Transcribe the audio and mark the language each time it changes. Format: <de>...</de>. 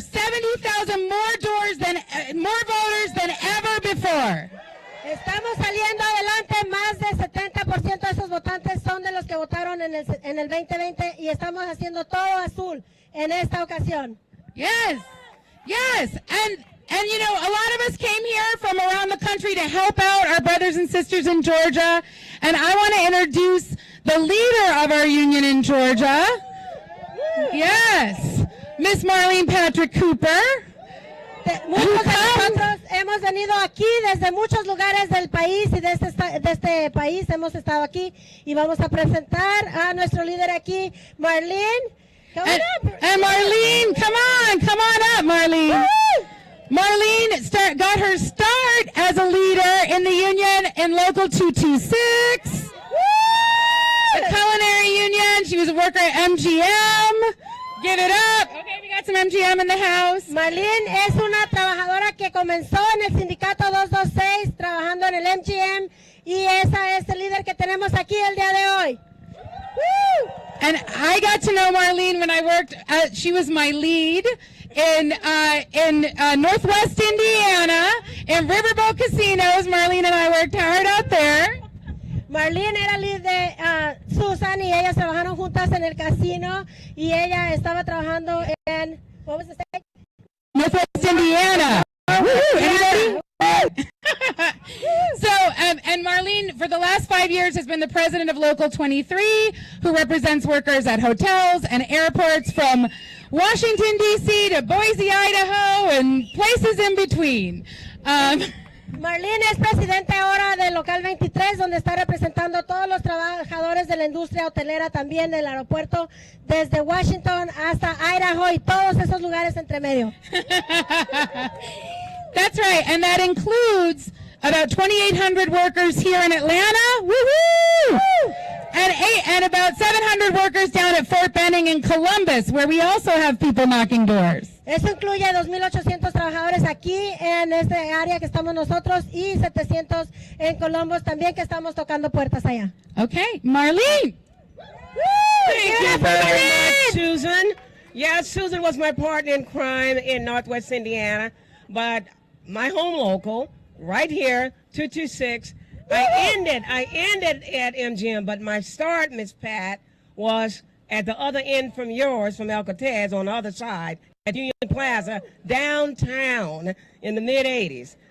<en>70,000 more voters than ever before.</en> <es>Estamos saliendo adelante, más del 70% de esos votantes son de los que votaron en el 2020 y estamos haciendo todo azul en esta ocasión.</es> <en>Yes, yes, and you know, a lot of us came here from around the country to help out our brothers and sisters in Georgia, and I want to introduce the leader of our union in Georgia. Yes, Miss Marlene Patrick Cooper.</en> <es>Muchos de nosotros hemos venido aquí desde muchos lugares del país y de este país hemos estado aquí y vamos a presentar a nuestro líder aquí, Marlene.</es> <en>And Marlene, come on up, Marlene. Woo! Marlene got her start as a leader in the union in Local 226, the culinary union. She was a worker at MGM. Give it up. Okay, we got some MGM in the house.</en> <es>Marlene es una trabajadora que comenzó en el sindicato 226 trabajando en el MGM y esa es el líder que tenemos aquí el día de hoy. Woo!</es> <en>And I got to know Marlene when I worked. She was my lead in Northwest Indiana in Riverboat Casinos. Marlene and I worked hard out there.</en> <es>Marlene era líder de Susan y ellas trabajaron juntas en el casino y ella estaba trabajando en,</es> <en>what was the state? Northwest Indiana. Anybody? So, and Marlene, for the last 5 years, has been the president of Local 23, who represents workers at hotels and airports from Washington, D.C. to Boise, Idaho, and places in between.</en> <es>Marlene es presidente ahora del Local 23, donde está representando a todos los trabajadores de la industria hotelera, también del aeropuerto, desde Washington hasta Idaho y todos esos lugares entre medio.</es> <en>That's right, and that includes about 2,800 workers here in Atlanta, woohoo! And about 700 workers down at Fort Benning in Columbus, where we also have people knocking doors.</en> <es>Eso incluye 2,800 trabajadores aquí en este área que estamos nosotros y 700 en Columbus también que estamos tocando puertas allá.</es> <en>Okay, Marlene. Thank you very much, Susan. Yes, Susan was my partner in crime in Northwest Indiana, but my home local, right here, 226. I ended at MGM, but my start, Miss Pat, was at the other end from yours, from El Cortez, on the other side, at Union Plaza, downtown in the mid-'80s.</en>